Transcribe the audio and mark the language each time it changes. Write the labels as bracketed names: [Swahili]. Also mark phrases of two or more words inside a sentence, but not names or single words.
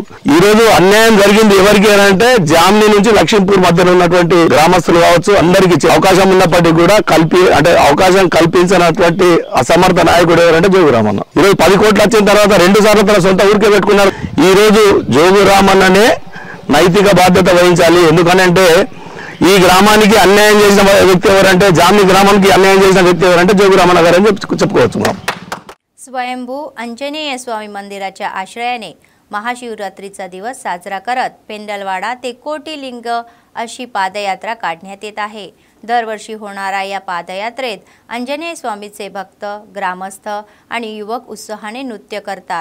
[Telugu] ఈ రోజు అన్యాయం జరిగింది ఎవరికి అంటే జామ్నీ నుంచి లక్ష్మీపూర్ మధ్యలో ఉన్నటువంటి గ్రామస్తులు కావచ్చు అందరికి అవకాశం ఉన్నప్పటికీ కూడా అవకాశం కల్పించినటువంటి అసమర్థ నాయకుడు ఎవరంటే జోగు రామన్న। ఈరోజు 10 కోట్లు వచ్చిన తర్వాత 2 సార్లు తన సొంత ఊరికే పెట్టుకున్నారు। ఈ రోజు జోగు రామన్ననే నైతిక బాధ్యత వహించాలి। ఎందుకనంటే ఈ గ్రామానికి అన్యాయం చేసిన వ్యక్తి ఎవరంటే జామ్నీ గ్రామానికి అన్యాయం చేసిన వ్యక్తి ఎవరంటే జోగు రామన్న గారు అని చెప్పుకోవచ్చు। [Marathi] स्वयंभू अंजनेय स्वामी मंदिराच्या आश्रयाने महाशिवरात्रीचा दिवस साजरा करत पेंडलवाडा ते कोटीलिंग अशी पादयात्रा काढण्यात येत आहे। दरवर्षी होणाऱ्या या पादयात्रेत अंजनेय स्वामीचे भक्त, ग्रामस्थ आणि युवक उत्साहाने नृत्य करतात।